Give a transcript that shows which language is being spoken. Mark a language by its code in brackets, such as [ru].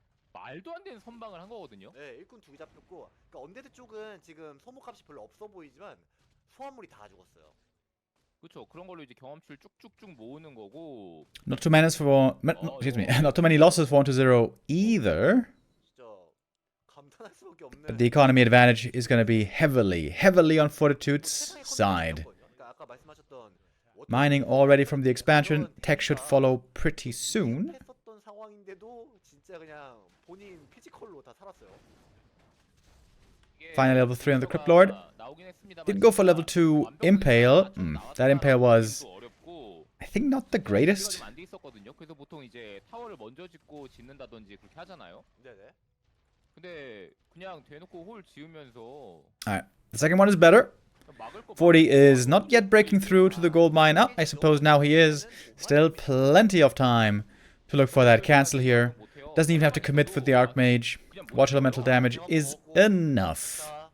[ko] 말도 안 되는 선방을 한 거거든요. 네, 일꾼 2개 잡혔고, 그러니까 언데드 쪽은 지금 소모값이 별로 없어 보이지만 소환물이 다 죽었어요. 그렇죠. 그런 걸로 이제 경험치를 쭉쭉쭉 모으는 거고. [en] Not too many not too many losses for 1-0 either. [ko] 진짜 감탄할 수밖에 없네. [en] But the economy advantage is going to be heavily on Fortitude's side. [ko] 아까 말씀하셨던 [en] Mining already from the expansion. Tech should follow pretty soon. [ko] 했었던 상황인데도 진짜 그냥 본인 피지컬로 다 살았어요. [en] Finally level 3 on the Crypt Lord. Didn't go for level 2 Impale. That Impale was, I think, not the greatest. [ko] 그래서 보통 이제 타워를 먼저 짓고 짓는다든지 그렇게 하잖아요. 네네. 근데 그냥 대놓고 홀 지으면서. [en] Alright, the second one is better. Forti is not yet breaking through to the gold mine. I suppose now he is. Still plenty of time to look for that cancel here. Doesn't even have to commit for the Archmage. Water Elemental damage is enough.